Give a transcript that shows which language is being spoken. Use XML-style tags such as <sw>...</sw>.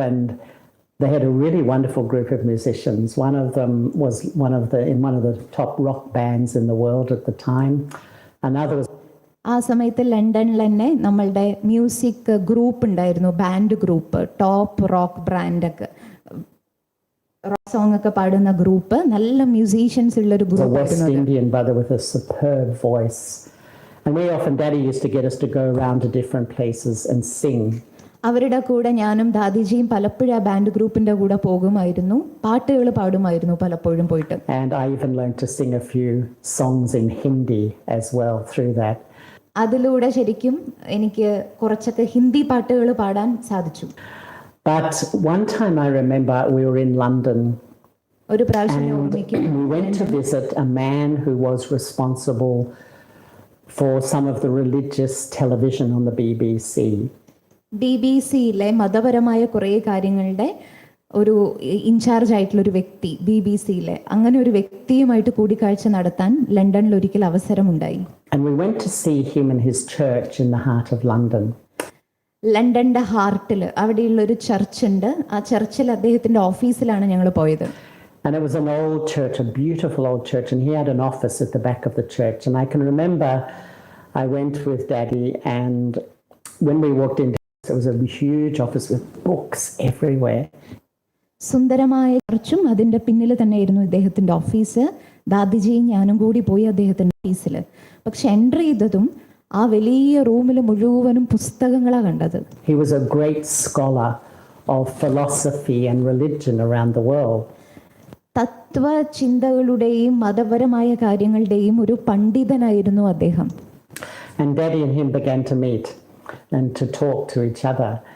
<en>And they had a really wonderful group of musicians. One of them was in one of the top rock bands in the world at the time. Another was...</en> <ml>ആ സമയത്ത് ലണ്ടനിൽ തന്നെ നമ്മളുടെ music group ഉണ്ടായിരുന്നു, band group, top rock ബ്രാൻഡൊക്കെ rock song ഒക്കെ പാടുന്ന group, നല്ല musicians ഉള്ള ഒരു group.</ml> <en>West Indian brother with a superb voice. And we often, Daddy used to get us to go around to different places and sing.</en> <ml>അവരുടെ കൂടെ ഞാനും ദാദിജിയും പലപ്പോഴും ആ ബാൻഡ് ഗ്രൂപ്പിന്റെ കൂടെ പോകുമായിരുന്നു, പാട്ടുകൾ പാടുമായിരുന്നു പലപ്പോഴും പോയിട്ട്.</ml> <en>And I even learned to sing a few songs in Hindi as well through that.</en> <ml>അതിലൂടെ ശരിക്കും എനിക്ക് കുറച്ചൊക്കെ ഹിന്ദി പാട്ടുകൾ പാടാൻ സാധിച്ചു.</ml> <en>But one time I remember we were in London</en> <ml>ഒരു പ്രാവശ്യം</ml> <en>and we went to visit a man who was responsible for some of the religious television on the BBC.</en> <ml>BBC-യിലെ മതപരമായ കുറേ കാര്യങ്ങളുടെ ഒരു ഇൻചാർജ് ആയിട്ടുള്ള ഒരു വ്യക്തി, BBC-യിലെ അങ്ങനെ ഒരു വ്യക്തിയുമായിട്ട് കൂടിക്കാഴ്ച നടത്താൻ ലണ്ടനിൽ ഒരിക്കൽ അവസരമുണ്ടായി.</ml> <en>And we went to see him in his church in the heart of London.</en> <ml>ലണ്ടന്റെ ഹാർട്ടിൽ അവിടെയുള്ള ഒരു ചർച്ച് ഉണ്ട്. ആ ചർച്ചിൽ അദ്ദേഹത്തിന്റെ ഓഫീസിലാണ് ഞങ്ങൾ പോയത്.</ml> <en>And it was an old church, a beautiful old church, and he had an office at the back of the church. And I can remember I went with Daddy, and when we walked in, it was a huge office with books everywhere.</en> <ml>സുന്ദരമായ ചർച്ചും അതിന്റെ പിന്നിൽ തന്നെയായിരുന്നു ഇദ്ദേഹത്തിന്റെ office. ദാദിജിയും ഞാനും കൂടി പോയി അദ്ദേഹത്തിന്റെ ഓഫീസിൽ. പക്ഷെ എൻട്രി ചെയ്തതും ആ വലിയ റൂമിൽ മുഴുവനും പുസ്തകങ്ങളാണ് കണ്ടത്.</ml> <en>He was a great scholar of philosophy and religion around the world.</en> <ml>തത്വചിന്തകളുടെയും മതപരമായ കാര്യങ്ങളുടെയും ഒരു പണ്ഡിതനായിരുന്നു അദ്ദേഹം.</ml> <en>And Daddy and him began to meet and to talk to each other.</en>